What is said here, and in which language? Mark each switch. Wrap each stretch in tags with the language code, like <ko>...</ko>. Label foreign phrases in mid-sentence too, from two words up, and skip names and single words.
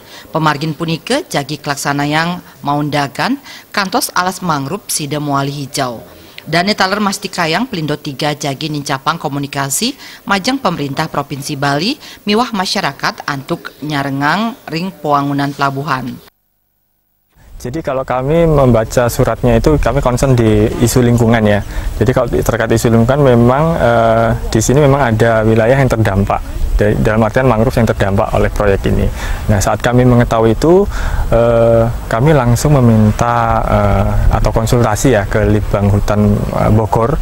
<ban>Pemargin punika jagi kelaksanayang maundagan kantos alas mangrove sida muali hijau. Dane taler mastikayang Pelindo 3 jagi nincapang komunikasi majang pemerintah Provinsi Bali miwah masyarakat antuk nyarengang ring pewangunan pelabuhan.</ban> <id>Jadi kalau kami membaca suratnya itu kami concern di isu lingkungan ya. Jadi kalau terkait isu lingkungan memang di sini memang ada wilayah yang terdampak. Dalam artian mangrove yang terdampak oleh proyek ini. Nah, saat kami mengetahui itu, kami langsung meminta atau konsultasi ya ke Litbang Hutan Bogor.</id>